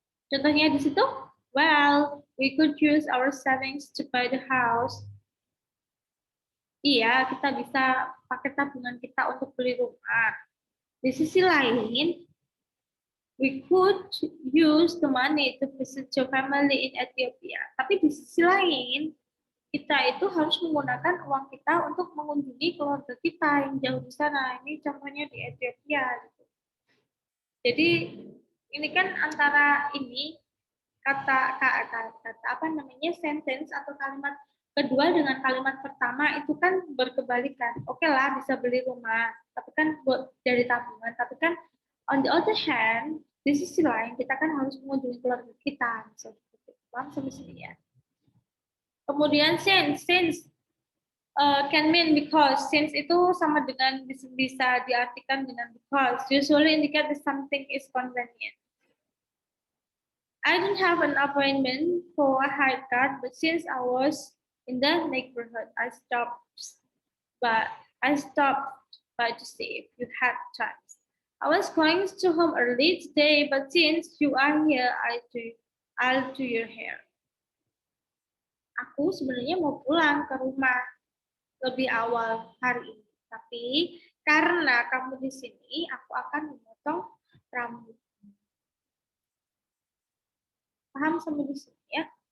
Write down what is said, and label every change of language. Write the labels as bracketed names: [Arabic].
[Indonesian] Contohnya di situ, [English] well, we could use our savings to buy the house. [Indonesian] Iya, kita bisa pakai tabungan kita untuk beli rumah. Di sisi lain, [English] we could use the money to visit your family in Ethiopia. [Indonesian] Tapi di sisi lain, kita itu harus menggunakan uang kita untuk mengunjungi keluarga kita yang jauh di sana. Ini contohnya di Ethiopia. Jadi ini kan antara ini kata apa namanya sentence atau kalimat kedua dengan kalimat pertama itu kan berkebalikan. Oke lah bisa beli rumah, tapi kan buat dari tabungan. Tapi kan [English] on the other hand, [Indonesian] di sisi lain kita kan harus mengunjungi keluarga kita. Paham sampai sini ya. [English] Kemudian since can mean because. [Indonesian] Since itu sama dengan bisa diartikan dengan because. [English] Usually indicate that something is convenient. I don't have an appointment for a haircut, but since I was in the neighborhood, I stopped by to see if you had time. I was going to home early today, but since you are here, I'll do your hair. [Indonesian] Aku sebenarnya mau pulang ke rumah lebih awal hari ini, tapi karena kamu di sini, aku akan memotong memotong rambut. Paham sampai di sini ya?